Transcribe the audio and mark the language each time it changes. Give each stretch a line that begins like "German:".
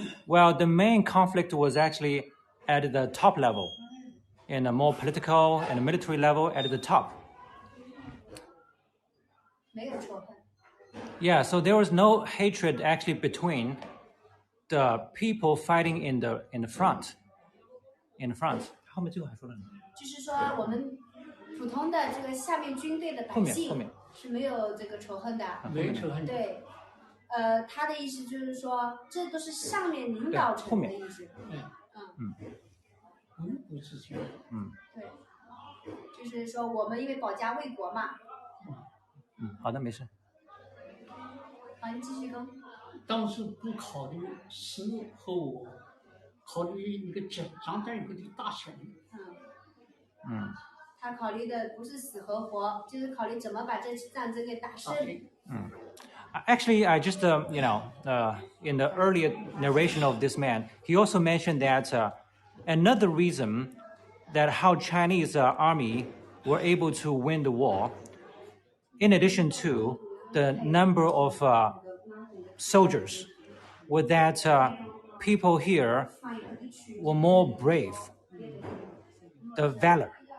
English: Well, the main conflict was actually at the top level, in a more political and military level at the top. Yeah, so there was no hatred actually between the people fighting in the front. In the front.
Chinese: 后面最后还说了什么？就是说我们普通的这个下面军队的百姓是没有这个仇恨的。没有仇恨。对。他的意思就是说，这都是上面领导层的意思。不是这样。对，就是说我们因为保家卫国嘛。好的，没事。好，你继续跟。当时不考虑死和我，考虑一个站在一个的大小。他考虑的不是死和活，就是考虑怎么把这次战争给打胜。
English: Actually, I just, in the earlier narration of this man, he also mentioned that another reason that how Chinese army were able to win the war, in addition to the number of soldiers, was that people here were more brave, the valor.